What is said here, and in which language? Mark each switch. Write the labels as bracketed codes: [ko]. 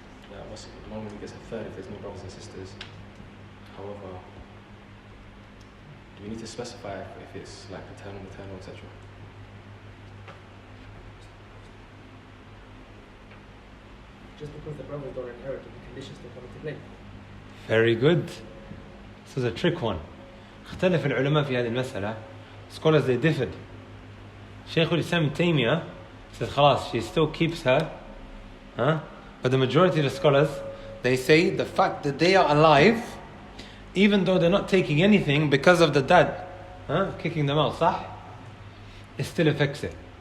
[en] Yeah, the mum only gets a third if there's no brothers and sisters. However, do we need to specify if it's like paternal, maternal, etc.? Just because the brothers don't inherit, the conditions still come into play. Very good. This is a trick one. [ar] اختلف العلماء في هذه المسألة. [en] Scholars, they differed. Shaykh al-Islam Taymiyyah said خلاص, she still keeps her. But the majority of the scholars, they say the fact that they are alive, even though they're not taking anything because of the dad kicking them out, صح? It still affects it.